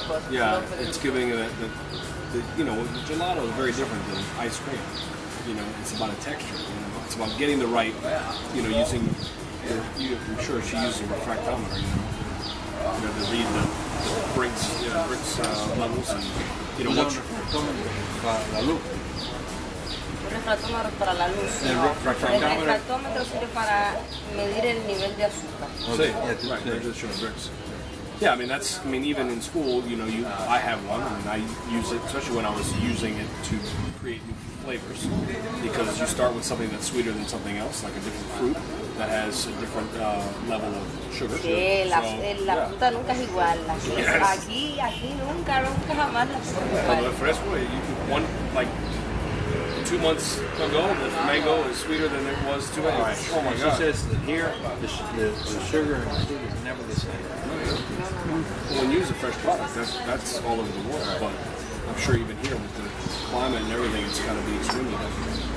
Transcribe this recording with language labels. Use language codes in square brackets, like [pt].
[en] Yeah, it's giving you know, the gelato is very different than ice cream. You know, it's about a texture. You know? It's about getting the right, you know, using. I'm sure she uses a refractometer. You know, to read the Briggs levels and you know what. [es] Un refractómetro para la luz. El refractómetro sirve para medir el nivel de azúcar. [en] Right. Yeah, I mean, even in school, you know, I have one, and I use it, especially when I was using it to create new flavors because you start with something that's sweeter than something else, like a different fruit that has a different level of sugar. [es] Sí, la fruta nunca es igual. Aquí nunca jamás la fruta es Cuando el fresco, [en] like 2 months ago, the mango is sweeter than it was 2 months. Oh my She God. says that here, the sugar and the fruit is never the same. When you use a fresh product, that's all over the world, but I'm sure even here with the climate and everything, it's got to be extremely different.